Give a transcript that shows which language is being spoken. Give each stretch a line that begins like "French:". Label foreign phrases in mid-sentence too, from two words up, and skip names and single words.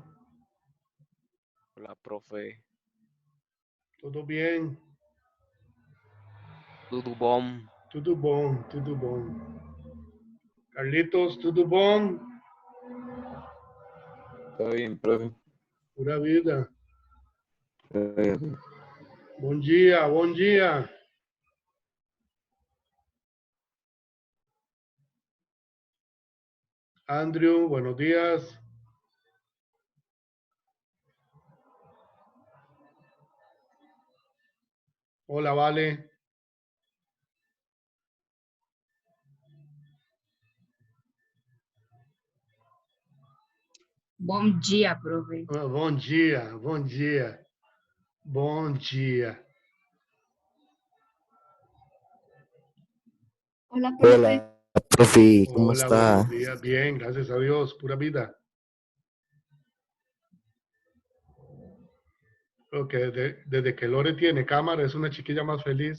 Spanish: Hola, profe. ¿Todo bien?
Portuguese: Tudo bom. Tudo bom, tudo bom. Carlitos, tudo bom?
Spanish: Todo bien, profe. Pura vida. Eh,
Portuguese: Bom dia, bom dia.
Spanish: Andrew, buenos días. Hola, Vale.
Portuguese: Bom dia, profe. Bom dia, bom dia. Bom dia.
Spanish: Hola, profe. Hola, profe. ¿Cómo Hola, está? buenos días. Bien, gracias a Dios. Pura vida. Creo que desde que Lore tiene cámara es una chiquilla más feliz.